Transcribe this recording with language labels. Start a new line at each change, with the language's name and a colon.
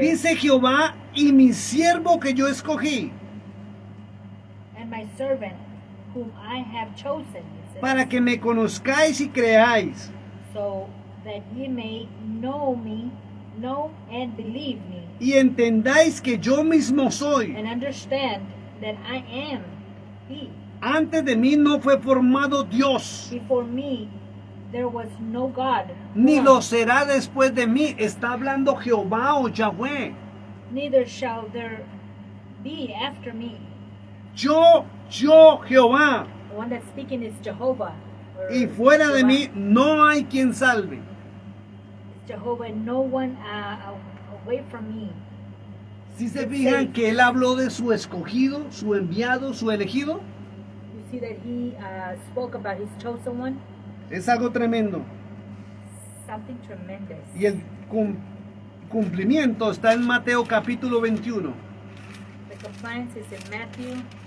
Spanish: dice Jehová y mi siervo que yo escogí,
English: And my servant, whom I have chosen, it says,
Spanish: para que me conozcáis y creáis.
English: so that ye may know me, know and believe me,
Spanish: Y entendáis que yo mismo soy.
English: and understand that I am He.
Spanish: Antes de mí no fue formado Dios,
English: Before me there was no God,
Spanish: ni
English: formed,
Spanish: lo será después de mí. Está hablando Jehová o Yahweh.
English: neither shall there be after me.
Spanish: Yo, Jehová.
English: The one that's speaking is Jehovah. or
Spanish: Y fuera de
English: Jehovah.
Spanish: mí no hay quien salve.
English: It's Jehovah, and no one away from me.
Spanish: Si se fijan que él habló de su escogido, su enviado, su elegido,
English: You see that he spoke about his chosen one,
Spanish: es algo tremendo.
English: something tremendous.
Spanish: Y el cumplimiento está en Mateo capítulo 21,
English: The compliance is in Matthew